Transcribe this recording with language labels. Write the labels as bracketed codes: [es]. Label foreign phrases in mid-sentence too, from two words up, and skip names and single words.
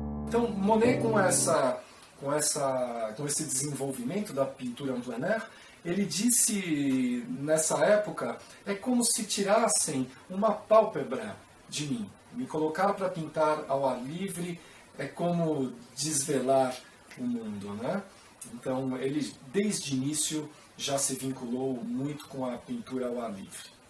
[pt] Então, Monet, com esse desenvolvimento da pintura [fr] en plein air, [pt] ele disse nessa época, é como se tirassem uma pálpebra de mim. Me colocar para pintar ao ar livre é como desvelar o mundo, né? Então, ele, desde o início, já se vinculou muito com a pintura ao ar livre.